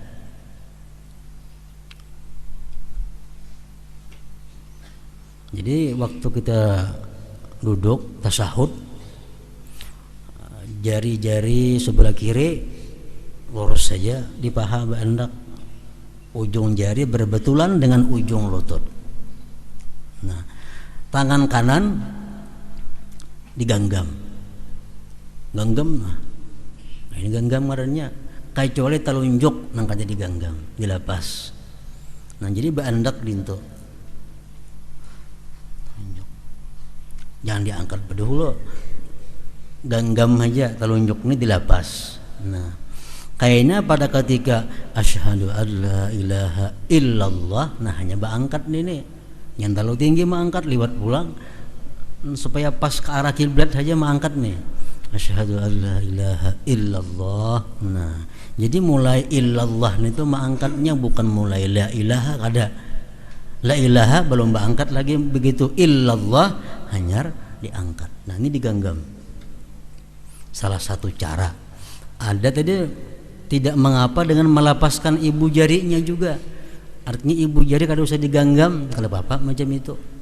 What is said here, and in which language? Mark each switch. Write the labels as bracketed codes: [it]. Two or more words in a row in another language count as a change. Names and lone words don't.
[bjn] Jadi waktu kita duduk tasyahud, jari-jari sebelah kiri lurus saja di paha hendak ujung jari berbetulan dengan ujung lutut. Nah, tangan kanan digenggam. Genggam. Nah, ini genggam ngarannya kecuali telunjuk nang kada digenggam, dilepas. Nah, jadi hendak dintu. Jangan diangkat dulu. Genggam aja telunjuk ini dilepas. Nah, kayaknya pada ketika [ar] asyhadu alla ilaha illallah, [bjn] nah hanya berangkat ini. Yang terlalu tinggi mengangkat liwat pulang supaya pas ke arah kiblat saja mengangkat nih. [ar] Asyhadu alla ilaha illallah. [bjn] Nah, jadi mulai illallah itu mengangkatnya bukan mulai [ar] la ilaha [bjn] kada. [ar] La ilaha [bjn] belum berangkat lagi, begitu illallah hanya diangkat. Nah, ini digenggam. Salah satu cara. Ada tadi tidak mengapa dengan melepaskan ibu jarinya juga. Artinya ibu jari kada usah digenggam, kalau bapak macam itu.